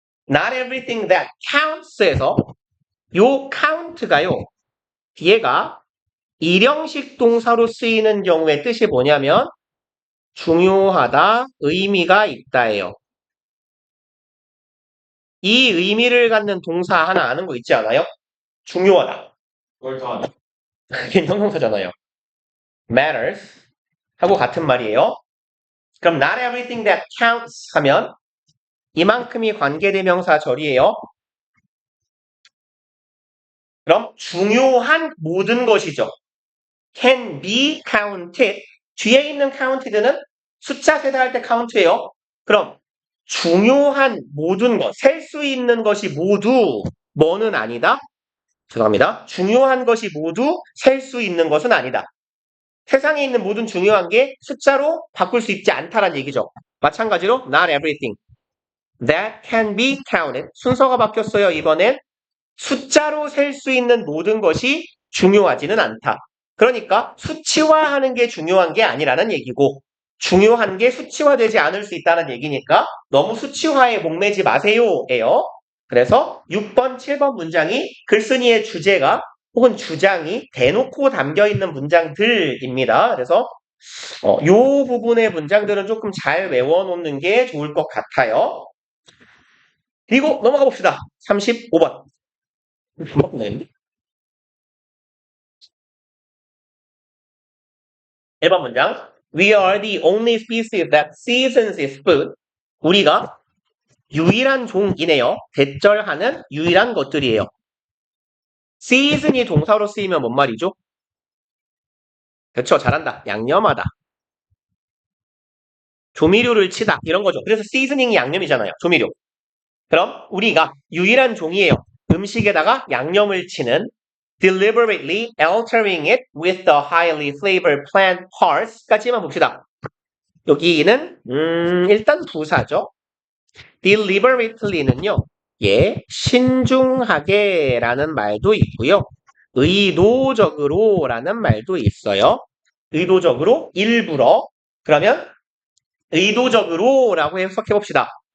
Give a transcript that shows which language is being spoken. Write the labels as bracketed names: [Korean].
[English] not everything that counts [Korean] 에서 요 [English] count가요. [Korean] 얘가 일형식 동사로 쓰이는 경우의 뜻이 뭐냐면 중요하다, 의미가 있다예요. 이 의미를 갖는 동사 하나 아는 거 있지 않아요? 중요하다. 그걸 더하는 그게 형용사잖아요. matters 하고 같은 말이에요. 그럼 [English] not everything that counts [Korean] 하면 이만큼이 관계대명사 절이에요. 그럼 중요한 모든 것이죠. [English] can be counted. [Korean] 뒤에 있는 counted는 숫자 세다 할 때 count예요. 그럼 중요한 모든 것, 셀 수 있는 것이 모두 뭐는 아니다? 죄송합니다. 중요한 것이 모두 셀 수 있는 것은 아니다. 세상에 있는 모든 중요한 게 숫자로 바꿀 수 있지 않다란 얘기죠. 마찬가지로 [English] not everything that can be counted. [Korean] 순서가 바뀌었어요. 이번엔 숫자로 셀 수 있는 모든 것이 중요하지는 않다. 그러니까 수치화하는 게 중요한 게 아니라는 얘기고 중요한 게 수치화되지 않을 수 있다는 얘기니까 너무 수치화에 목매지 마세요예요. 그래서 6번, 7번 문장이 글쓴이의 주제가 혹은 주장이 대놓고 담겨있는 문장들입니다. 그래서 요 부분의 문장들은 조금 잘 외워놓는 게 좋을 것 같아요. 그리고 넘어가 봅시다. 35번. 1번 문장. [English] We are the only species that seasons its food. [Korean] 우리가 유일한 종이네요. 대절하는 유일한 것들이에요. season이 동사로 쓰이면 뭔 말이죠? 그렇죠. 잘한다. 양념하다. 조미료를 치다 이런 거죠. 그래서 seasoning이 양념이잖아요. 조미료. 그럼 우리가 유일한 종이에요. 음식에다가 양념을 치는 [English] deliberately altering it with the highly flavored plant parts까지만 봅시다. [Korean] 여기는 일단 부사죠. deliberately는요. 예, 신중하게라는 말도 있고요. 의도적으로라는 말도 있어요. 의도적으로, 일부러. 그러면 의도적으로라고 해석해 봅시다.